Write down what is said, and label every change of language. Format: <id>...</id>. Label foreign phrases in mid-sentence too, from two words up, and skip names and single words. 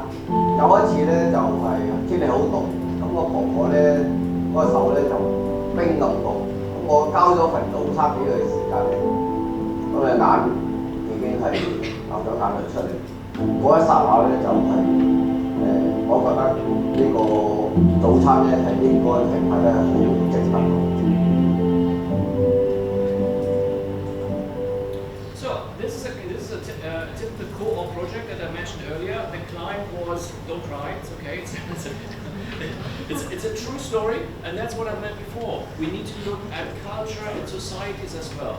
<yue>有一次咧就係天氣好凍，咁我婆婆咧嗰個手咧就冰咁凍。我交咗份早餐俾佢嘅時間咧，咁嘅眼已經係流咗眼淚出嚟。嗰一剎那咧就係、我覺得呢個早餐咧係應該係拍得好值得。</yue> <en>So this is a typical co-op project that I mentioned earlier. The client was, don't cry, it's okay. It's a true story, and that's what I meant before. We need to look at culture and societies as well.</en>